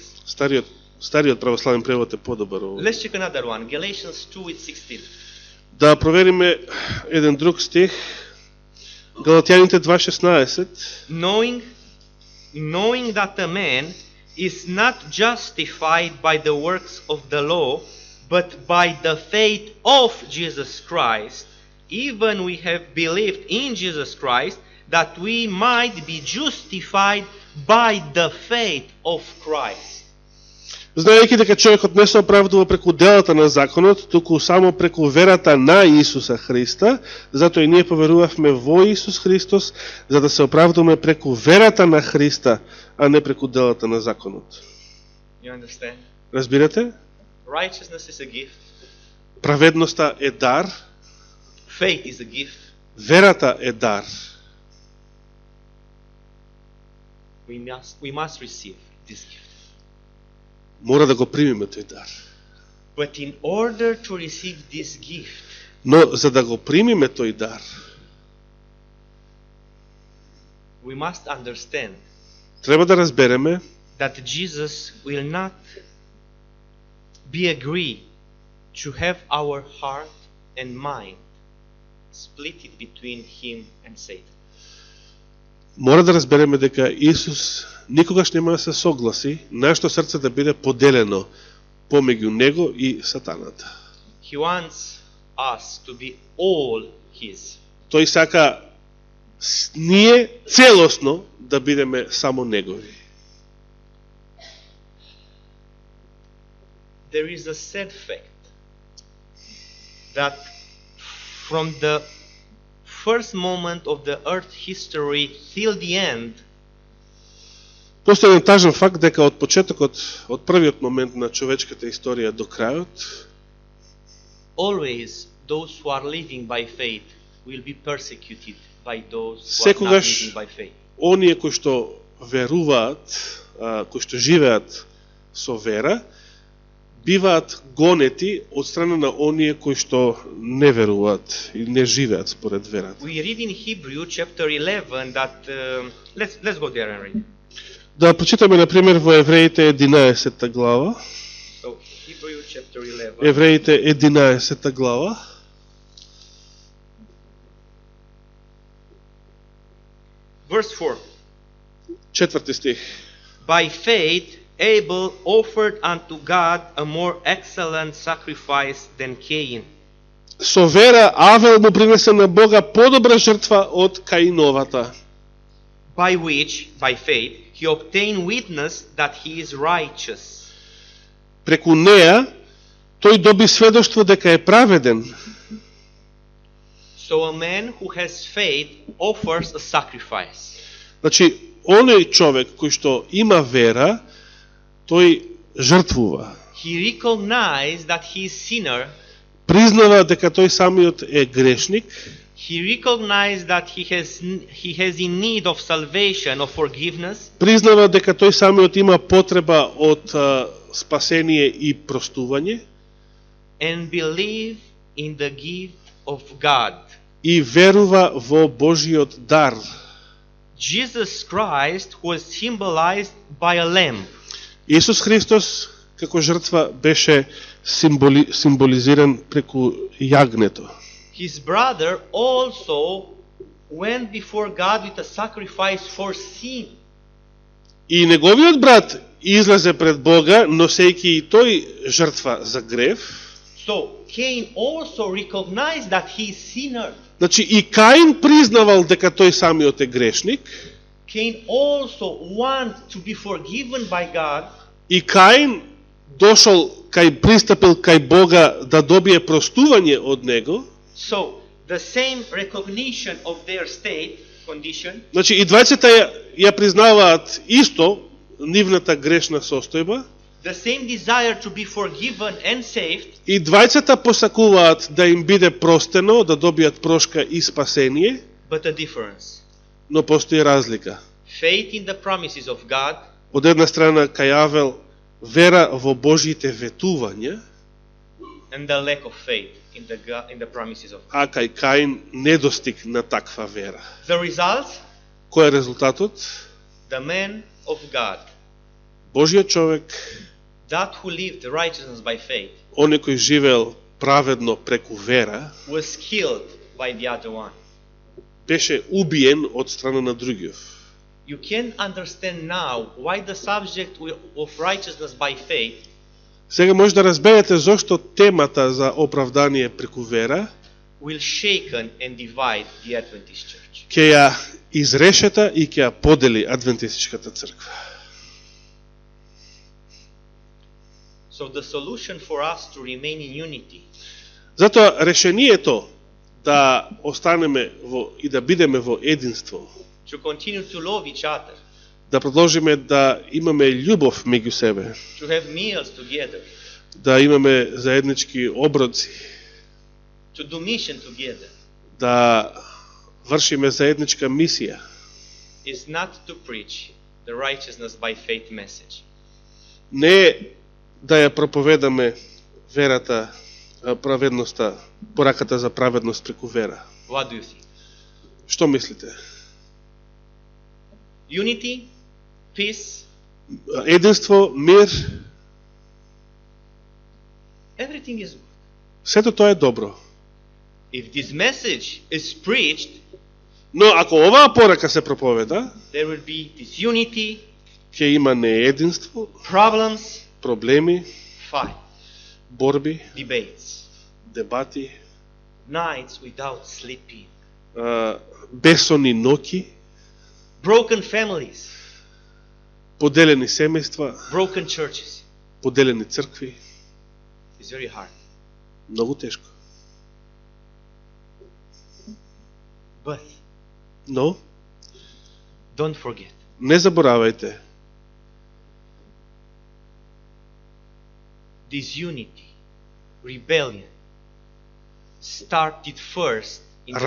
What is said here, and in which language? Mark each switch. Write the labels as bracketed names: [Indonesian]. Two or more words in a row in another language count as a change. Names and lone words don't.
[Macedonian] Стариот православен превод е подобар. [English] Let's check another one. Galatians 2:16. [Macedonian] Да провериме еден друг стих. Галатјаните 2:16. [English] Knowing that a man is not justified by the works of the law, but by the faith of Jesus Christ, even we have believed in Jesus Christ, that we might be justified by the faith of Christ. [Macedonian] Знаејќи дека човекот не се оправдува преку делата на законот, туку само преку верата на Исуса Христа, затоа и ние поверувавме во Исус Христос, за да се оправдуваме преку верата на Христа, а не преку делата на законот. [English] You understand? [Macedonian] Разбирате? [English] Righteousness is a gift. [Macedonian] Праведноста е дар, [English] Faith is a gift. [Macedonian] верата е дар. [English] We must receive this gift. [Macedonian] Мора да го примиме тој дар. [English] But in order to receive this gift, [Macedonian] Но за да го примиме тој дар, [English] we must understand [Macedonian] треба да разбереме [English] that Jesus will not be agree to have our heart and mind split it between him and Satan. [Macedonian] Мора да разбереме дека Исус никогаш нема да се согласи нашето срце да биде поделено помеѓу него и сатаната. [English] He wants us to be all his. [Macedonian] Тој сака ние целосно да бидеме само негови. [English] There is a sad fact that from the first moment of the earth history till the end, [Macedonian] Постои еден тажен факт дека од почетокот, од првиот момент на човечката историја до крајот, [English] always those who are living by faith will be persecuted by those who are not [Macedonian] секогаш [English] living by faith. [Macedonian] оние кои што веруваат, кои што живеат со вера, биваат гонети од страна на оние кои што не веруваат и не живеат според верата. [English] We read in Hebrew chapter 11 that let's go there and read. [Macedonian] Да прочитаме на пример во Евреите 11 глава. [English] So Hebrew chapter 11. [Macedonian] Евреите 11 глава. [English] Verse 4. [Macedonian] Четврти стих. [English] By faith Abel offered unto God a more excellent sacrifice than Cain. [Macedonian] Со вера Авел му принесе на Бога подобра жртва од Каиновата, [English] By which, by faith, he obtained witness that he is righteous. [Macedonian] преку неа тој доби сведоштво дека е праведен. [English] So a man who has faith offers a sacrifice. [Macedonian] Значи, оној човек кој што има вера, тој жртвува. [English] He recognized that he is sinner. [Macedonian] Признава дека тој самиот е грешник. [English] He recognized that he has in need of salvation, of forgiveness. [Macedonian] Признава дека тој самиот има потреба од спасение и простување. [English] And believe in the gift of God. [Macedonian] И верува во Божиот дар. [English] Jesus Christ was symbolized by a lamb. [Macedonian] Исус Христос како жртва беше символизиран преку јагнето. [English] His brother also went before God with a sacrifice for sin. [Macedonian] И неговиот брат излезе пред Бога, носејќи и тој жртва за грев. [English] So Cain also recognized that he is sinner. [Macedonian] Значи и Каин признавал дека тој самиот е грешник. [English] Cain also wanted to be forgiven by God. [Macedonian] И Каин дошол пристапил кај Бога да добие простување од него. [English] So the same recognition of their state condition. [Macedonian] Значи и двајцата ја признаваат исто нивната грешна состојба. [English] The same desire to be forgiven and saved. [Macedonian] И двајцата посакуваат да им биде простено, да добијат прошка и спасение. [English] But a difference. [Macedonian] Но постои разлика. [English] Faith in the promises of God. [Macedonian] Од една страна кај Авел вера во Божјите ветувања, [English] and the lack of faith in the promises of God. [Macedonian] а кај Каин недостиг на таква вера. [English] The result? [Macedonian] Кој е резултатот? [English] The man of God, [Macedonian] Божјиот човек, [English] that who lived righteousness by faith, [Macedonian] оној кој живеел праведно преку вера, [English] was killed by the other one. [Macedonian] беше убиен од страна на другиот. [English] You can understand now why the subject of righteousness by faith [Macedonian] Сега може да разберете зошто темата за оправдание преку вера [English] will shaken and divide the Adventist church. [Macedonian] ќе ја изрешета и ќе ја подели адвентистичката црква. [English] So the solution for us to remain in unity [Macedonian] Затоа решението да останеме и да бидеме во единство, [English] to continue to love each other, [Macedonian] да продолжиме да имаме љубов меѓу себе, [English] to have meals together, [Macedonian] да имаме заеднички оброци, [English] to do mission together, [Macedonian] да вршиме заедничка мисија, [English] is not to preach the righteousness by faith message. [Macedonian] не да ја проповедаме верата, праведноста, пораката за праведност преку вера. [English] What do you think? [Macedonian] Што мислите? [English] Unity, peace, [Macedonian] Единство, мир, [English] everything is good. [Macedonian] сето тоа е добро. [English] If this message is preached, [Macedonian] Но ако оваа порака се проповеда, [English] there will be disunity, [Macedonian] ќе има неединство, [English] problems, [Macedonian] проблеми, [English] fight, [Macedonian] борби, [English] debates, [Macedonian] дебати, [English] nights without sleeping, [Macedonian] бесонни ноќи, [English] broken families, [Macedonian] поделени семејства, [English] broken churches. [Macedonian] поделени цркви. [English] It's very hard. [Macedonian] Многу тешко. [English] But [Macedonian] Но [English] don't forget, [Macedonian] не заборавајте, [English] disunity, rebellion started first in the church